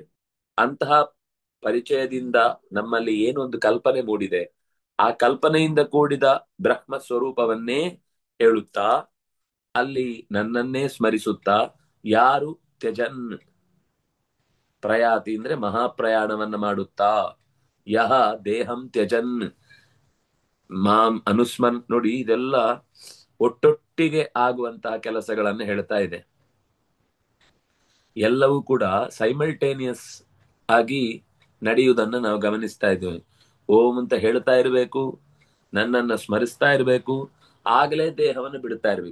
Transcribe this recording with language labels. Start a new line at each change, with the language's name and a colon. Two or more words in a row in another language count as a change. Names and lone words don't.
Kannada: ಅಂತಹ ಪರಿಚಯದಿಂದ ನಮ್ಮಲ್ಲಿ ಏನೊಂದು ಕಲ್ಪನೆ ಮೂಡಿದೆ, ಆ ಕಲ್ಪನೆಯಿಂದ ಕೂಡಿದ ಬ್ರಹ್ಮ ಸ್ವರೂಪವನ್ನೇ ಹೇಳುತ್ತಾ ಅಲ್ಲಿ ನನ್ನನ್ನೇ ಸ್ಮರಿಸುತ್ತಾ, ಯಾರು
Sanskrit: ತ್ಯಜನ್ ಪ್ರಯಾತಿ
Kannada: ಅಂದ್ರೆ ಮಹಾಪ್ರಯಾಣವನ್ನ ಮಾಡುತ್ತಾ,
Sanskrit: ಯಹ ದೇಹಂ ತ್ಯಜನ್ ಮಾಂ ಅನುಸ್ಮನ್.
Kannada: ನೋಡಿ, ಇದೆಲ್ಲ ಒಟ್ಟೊಟ್ಟಿಗೆ ಆಗುವಂತಹ ಕೆಲಸಗಳನ್ನ ಹೇಳ್ತಾ ಇದೆ. ಎಲ್ಲವೂ ಕೂಡ ಸೈಮಲ್ಟೇನಿಯಸ್ ಆಗಿ ನಡೆಯುವುದನ್ನ ನಾವು ಗಮನಿಸ್ತಾ ಇದ್ದೇವೆ. ಓಂ ಅಂತ ಹೇಳ್ತಾ ಇರಬೇಕು, ನನ್ನನ್ನ ಸ್ಮರಿಸ್ತಾ ಇರಬೇಕು, ಆಗಲೇ ದೇಹವನ್ನು ಬಿಡ್ತಾ ಇರ್ಬೇಕು.